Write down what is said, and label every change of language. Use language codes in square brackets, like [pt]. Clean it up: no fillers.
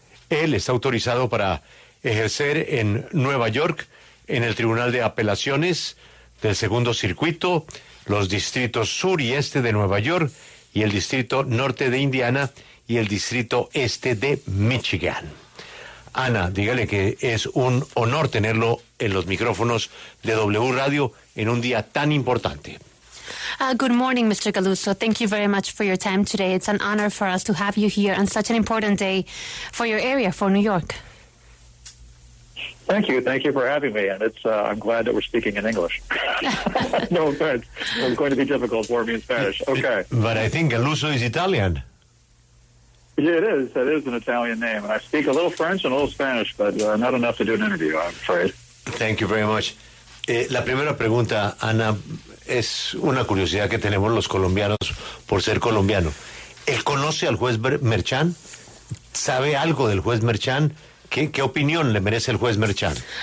[es] Él está autorizado para ejercer en Nueva York, en el Tribunal de Apelaciones del Segundo Circuito, los distritos sur y este de Nueva York y el distrito norte de Indiana y el distrito este de Michigan. Ana, dígale que es un honor tenerlo en los micrófonos de W Radio en un día tan importante. [en] Good morning, Mr. Galluzzo. Thank you very much for your time today. It's an honor for us to have you here on such an important day for your area, for New York. Thank you. Thank you for having me. And I'm glad that we're speaking in English. No offense. It's going to be difficult for me in Spanish. Okay. But I think Galluzzo is Italian. Yeah, it is. It is an Italian name. And I speak a little French and a little Spanish, but not enough to do an interview, I'm afraid. Thank you very much. [es] La primera pregunta, Ana, es una curiosidad que tenemos los colombianos por ser colombiano. ¿Él conoce al juez Merchan? ¿Sabe algo del juez Merchan? ¿Qué opinión le merece el juez Merchan?